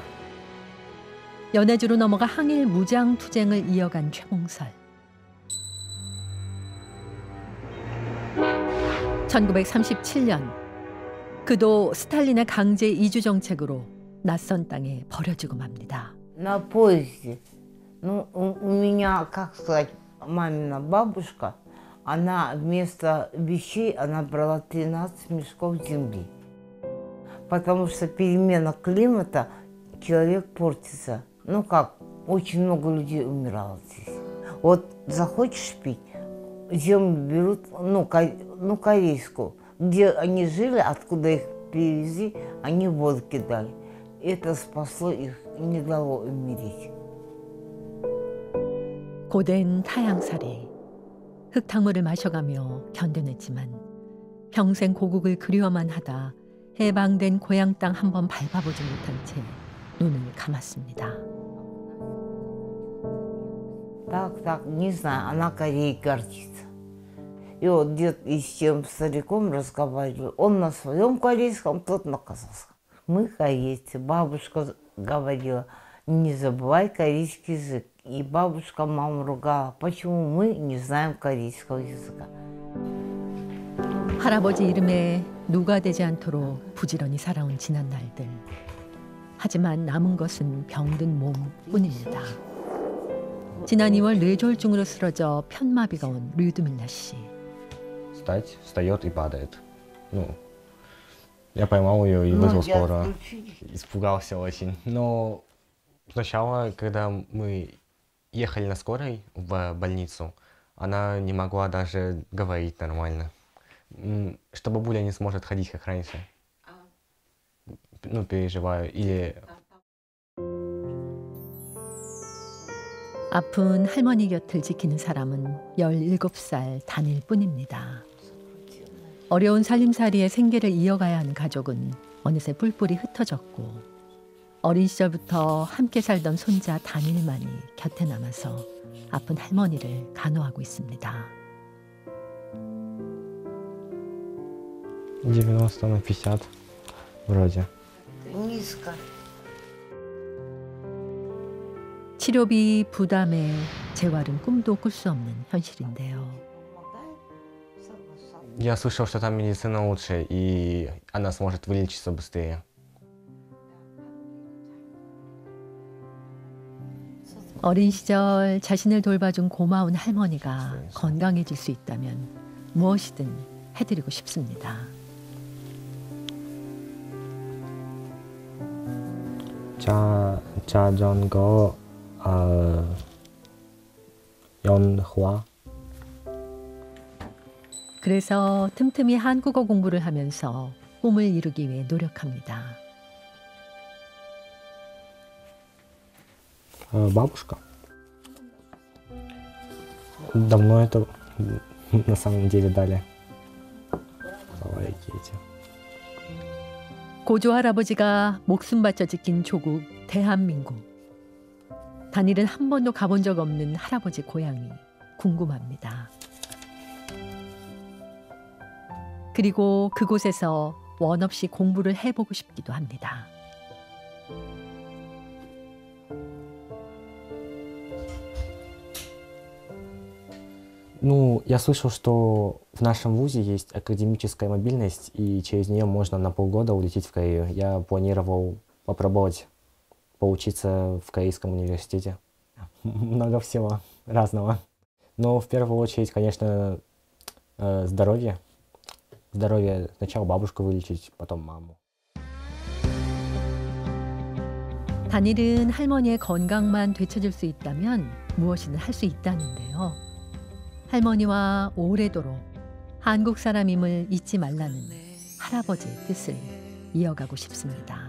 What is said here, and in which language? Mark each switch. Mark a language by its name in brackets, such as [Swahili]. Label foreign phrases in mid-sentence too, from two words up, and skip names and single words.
[Korean] 연해주로 넘어가 항일 무장 투쟁을 이어간 최봉설. 1937년 그도 스탈린의 강제 이주 정책으로 낯선 땅에 버려지고 맙니다. [Russian] На поезде. Ну, у меня, как сказать, мамина бабушка, она вместо вещей, она брала 13 мешков земли. Потому что перемена климата, человек портится. Ну как, очень много людей умирало здесь. Вот захочешь пить, землю берут, ну корейскую. Где они жили, откуда их привезли, они в воду кидали. Это спасло их, не дало умереть. [Korean] 고된 타향살이 흙탕물을 마셔가며 견뎌냈지만 평생 고국을 그리워만 하다 해방된 고향 땅 한 번 밟아보지 못한 채 눈을 감았습니다. [Russian] Так, не знаю, она Кореей гордится. И вот дед и с тем стариком разговаривал. Он на своем корейском, тот на казахском. Мы корейцы. Бабушка говорила, не забывай корейский язык. И бабушка маму ругала, почему мы не знаем корейского языка. [Korean] 할아버지 이름에 누가 되지 않도록 부지런히 살아온 지난 날들. 하지만 남은 것은 병든 몸뿐입니다. 지난 2월 뇌졸중으로 쓰러져 편마비가 온 류드밀라 씨. [Russian] Встает и падает. Ну, я поймал ее и вызвал скорую. Испугался очень. Но сначала, когда мы ехали на скорой в больницу, она не могла даже говорить нормально. Что бабуля не сможет ходить, как раньше. Ну, переживаю. Или... [Korean] 아픈 할머니 곁을 지키는 사람은 17살 단일 뿐입니다. 어려운 살림살이에 생계를 이어가야 하는 가족은 어느새 뿔뿔이 흩어졌고 어린 시절부터 함께 살던 손자 단일만이 곁에 남아서 아픈 할머니를 간호하고 있습니다. [Russian] 90 на 50 вроде. Низко. [Korean] 치료비 부담에 재활은 꿈도 꿀 수 없는 현실인데요. [Russian] Я слышал, что там медицина лучше, и она сможет вылечиться быстрее. [Korean] 어린 시절 자신을 돌봐준 고마운 할머니가 건강해질 수 있다면 무엇이든 해드리고 싶습니다. 자전거 연화. 그래서 틈틈이 한국어 공부를 하면서 꿈을 이루기 위해 노력합니다. [Russian] Бабушка. Давно это на самом деле дали. [Korean] 고조 할아버지가 목숨 바쳐 지킨 조국 대한민국. 단일은 한 번도 가본 적 없는 할아버지 고향이 궁금합니다. 그리고 그곳에서 원 없이 공부를 해보고 싶기도 합니다. [Russian] Ну, я слышал, что в нашем вузе есть академическая мобильность, и через нее можно на полгода улететь в Корею. Я планировал попробовать поучиться в Корейском университете. Много всего разного. Но в первую очередь, конечно, здоровье. Здоровье. Сначала бабушку вылечить, потом маму. [Korean] 단일은 할머니의 건강만 되찾을 수 있다면 무엇이든 할 수 있다는데요. 할머니와 오래도록 한국 사람임을 잊지 말라는 할아버지의 뜻을 이어가고 싶습니다.